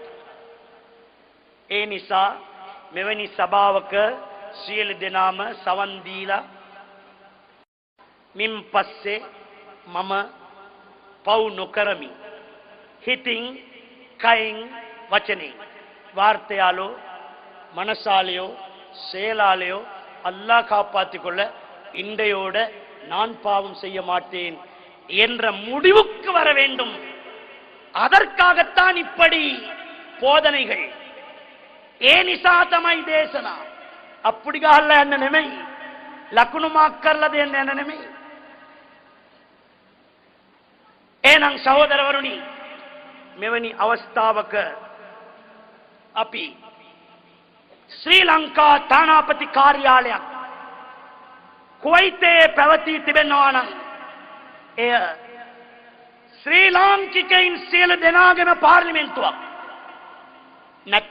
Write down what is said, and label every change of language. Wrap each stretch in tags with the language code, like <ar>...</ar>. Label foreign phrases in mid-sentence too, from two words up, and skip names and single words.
<si>ඒ නිසා මෙවැනි සභාවක සියලු දෙනාම සවන් දීලා මින් පස්සේ මම පව් නොකරමි. හිතින් කයින් වචනෙන්</si> <ta>வார்த்தையாலோ மனசாலேயோ செயலாலேயோ அல்லாஹ் காப்பாற்றிக் கொள்ள இன்றையோட நான் பாவம் செய்ய மாட்டேன் என்ற முடிவுக்கு வர வேண்டும். அதற்காகத்தான் இப்படி போதனைகள்.</ta> <si>ඒ නිසා තමයි දේශනා. අප්පුඩි ගහලා යන්න නෙමෙයි, ලකුණු මාක් කරලා දෙන්න යන්න නෙමෙයි. එහෙනම් සහෝදරවරුනි, මෙවැනි අවස්ථාවක අපි ශ්‍රී ලංකා තානාපති කාර්යාලයක් කුවයිතේ පැවතී තිබෙනවා නම් එය ශ්‍රී ලාංකිකයින් සියලු දෙනාගේම පාර්ලිමේන්තුවක්.</si>